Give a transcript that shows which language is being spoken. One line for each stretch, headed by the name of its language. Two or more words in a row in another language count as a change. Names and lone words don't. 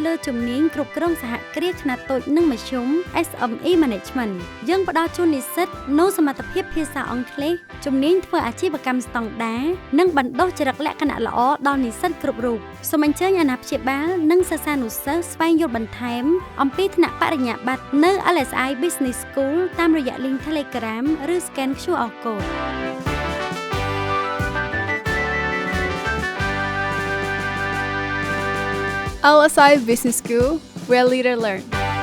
Khmer: លើជំនាញគ្រប់គ្រងសហគ្រាសខ្នាតតូចនិងមធ្យម
English: SME Management
Khmer: យើងផ្ដល់ជូននិស្សិតនូវសមត្ថភាពភាសាអង់គ្លេសជំនាញធ្វើអាជីវកម្មស្តង់ដារនិងបណ្ដុះចរិតលក្ខណៈល្អដល់និស្សិតគ្រប់រូបសូមអញ្ជើញអាណាព្យាបាលនិងសិស្សានុសិស្សស្វែងយល់បន្ថែមអំពីថ្នាក់បរិញ្ញាបត្រនៅ LSI Business School តាមរយៈ link Telegram ឬ
English: scan QR code LSI Business School, where leaders learn.